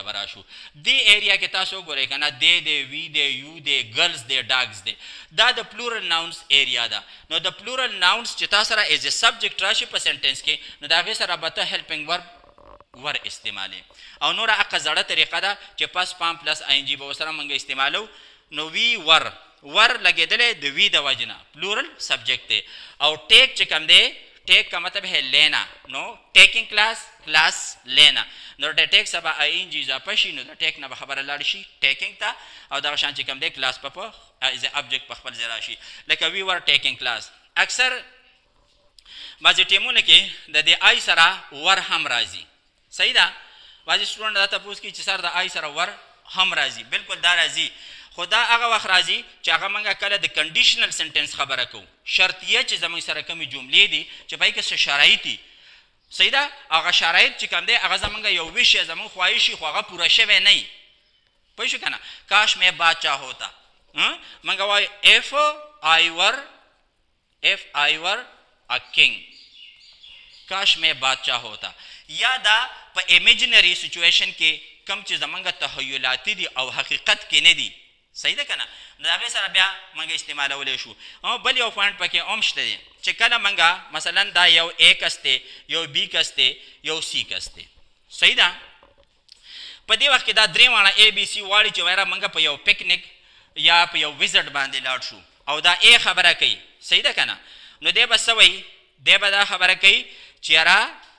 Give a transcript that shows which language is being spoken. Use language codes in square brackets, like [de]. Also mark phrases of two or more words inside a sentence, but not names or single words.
[ps] به راشو دې ایریا کې تاسو وګورئ که نه دی دی وی دی یو [en] the girls the dogs [ps] دی دا د [en] plural nouns [ps] ایریا ده نو د [en] plural nouns [ps] چې تاسو سره [en] as a subject [ps] راشي په سنټنس کې نو د هغې سره به ته [en] helping verb were [ps] استعمالي او نوره هغه زړه طریقه ده چې پس پام پلس آی ان جي به ورسره موږ استعمالو نو [en] we were [ps] لګېدلی د وی د وجې نه [en] plural subject [ps] دی او ټیک چې کوم دی [ur] ټیک کا مطلب ہے لینا [ps] نو [en] taking class [ps] لینا نو د ټیک سبا آی ان جي اضافه شي نو د ټیک نه به خبره لاړ شي ټیکنګ ته او دغه شان چې کوم دی کلاس په [en] as object [ps] په خپل ځای راشي لکه [en] we were taking class [ps] اکثر بعضې ټیمونه کې د دې آی سره ور هم راځي صحیح ده بعضې سټوډنټ دا تپوس کوي چې سر د آی سره ور هم راځي بلکل دا راځي خو دا هغه وخت راځي چې هغه موږ کله د [en] conditional sentence [ps] خبره کوو شرطیه چې زموږ سره کومې جملې دي چې په هغې کې څه شرایط دي صحیح ده هغه شرایط چې کوم دی هغه زموږ یو وش یا زموږ خواهش هغه پوره شوی نه وي پوه شو که نه [ur] کاش مې بادشاه ہوتا [ps] موږ وایو if [en] I were a king [ur] کاش مې بادشاه ہوتا [ps] یا دا په [en] imaginary situation [ps] کې کم چې زموږ تخیلاتي دي او حقیقت کې نه دي صحیح ده که نه نو د هغې سره بیا موږ استعمالولی شو او بل یو پوینټ پکې هم شته دی چې کله موږ مثلا دا یو ا کس دی یو بی کس دی یو سی کس دی صحیح ده په دې وخت کې دا درې واړه ا بی سی واړي چې وایره موږ په یو پکنیک یا په یو وزټ باندې لاړ شو او دا ا خبره کوي صحیح ده که نه نو دی به څه وایي دی به دا خبره کوي چې یاره